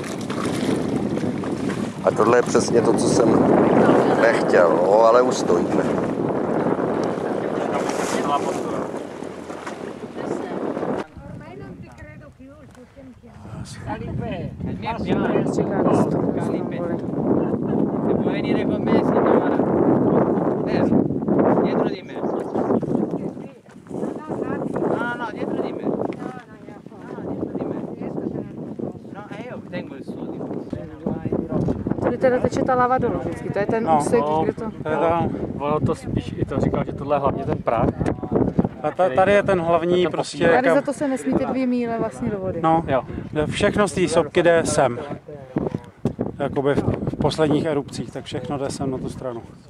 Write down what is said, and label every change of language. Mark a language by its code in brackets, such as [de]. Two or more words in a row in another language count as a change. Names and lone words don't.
[cs] A tohle je přesně to, co jsem nechtěl, no, ale už stojíme. Čeká na stůl, [it] Se può venire con me, signora. Dietro di me. No, dietro di me. Dietro di me. No, io tengo il suo. [cs] Tady teda teče ta lava dolů vždycky, to je ten úsek, kde to... Ono to spíš i to říkal, že tohle je hlavně ten prach. A tady je ten hlavní prostě... Tady za to se nesmí ty 2 míle vlastně do vody. No, Jo. všechno z té sopky jde sem. Jakoby v posledních erupcích, tak všechno jde sem na tu stranu.